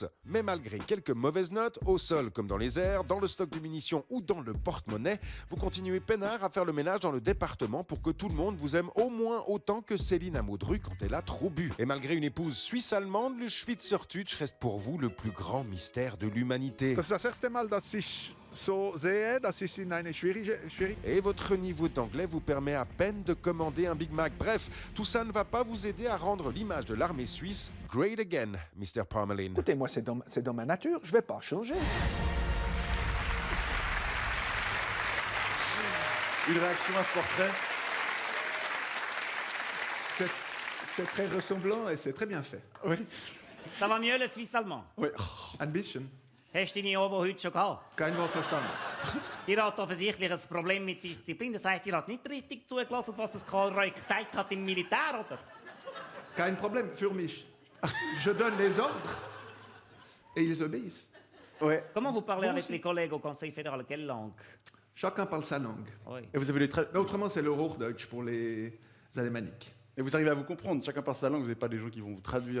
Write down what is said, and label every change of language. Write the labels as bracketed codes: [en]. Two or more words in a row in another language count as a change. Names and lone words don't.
[fr] Mais malgré quelques mauvaises notes, au sol comme dans les airs, dans le stock de munitions ou dans le porte-monnaie, vous continuez peinard à faire le ménage dans le département pour que tout le monde vous aime au moins autant que Céline Amodru quand elle a trop bu. Et malgré une épouse suisse-allemande, le Schweizerdeutsch reste pour vous le plus grand mystère de l'humanité. [de] Das ist das erste Mal, dass ich so sehe, dass ich in eine schwierige. [fr] Et votre niveau d'anglais vous permet à peine de commander un Big Mac. Bref, tout ça ne va pas vous aider à rendre l'image de l'armée suisse [en] great again, [fr] Mr. Parmelin. Écoutez, moi, c'est dans ma nature, je vais pas changer. Une réaction à ce portrait? C'est très ressemblant et c'est très bien fait. Oui. Ça va mieux le suisse allemand? Oui. Ambition. [de] Hast du deine Ovo heute schon gehabt? Kein Wort verstanden. Ihr habt offensichtlich ein Problem mit Disziplin. Das heisst, ihr habt nicht richtig zugelassen, was das Karl Reuck gesagt hat im Militär, oder? Kein Problème, für mich. [fr] Je donne les ordres et ils obéissent. Ouais. Comment vous parlez Vous avec aussi. les collègues au Conseil fédéral? Quelle langue? Chacun parle sa langue. Oui. Et vous avez Mais autrement, c'est le Hochdeutsch pour les alémaniques. et vous arrivez à vous comprendre, chacun par sa langue, vous n'avez pas des gens qui vont vous traduire.